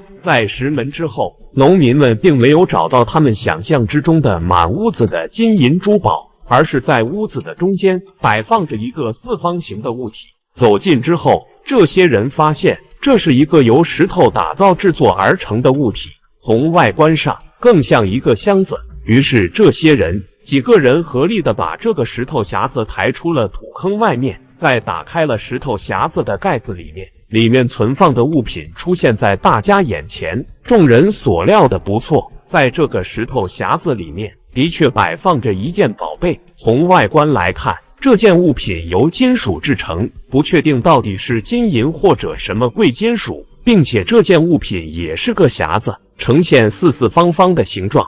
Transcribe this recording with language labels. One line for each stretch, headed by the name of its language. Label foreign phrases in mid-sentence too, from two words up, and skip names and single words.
Chinese: 在石門之後，農民們並沒有找到他們想象之中的滿屋子的金銀珠寶，而是在屋子的中間擺放着一個四方形的物體。走近之後，這些人發現這是一個由石頭打造制作而成的物體，從外觀上更像一個箱子。於是這些人幾個人合力地把這個石頭匣子抬出了土坑外面，再打開了石頭匣子的蓋子裡面存放的物品出現在大家眼前。眾人所料的不錯，在這個石頭匣子裡面的確擺放着一件寶貝。從外觀來看，這件物品由金屬製成，不確定到底是金銀或者什麼貴金屬，並且這件物品也是個匣子，呈現四四方方的形狀。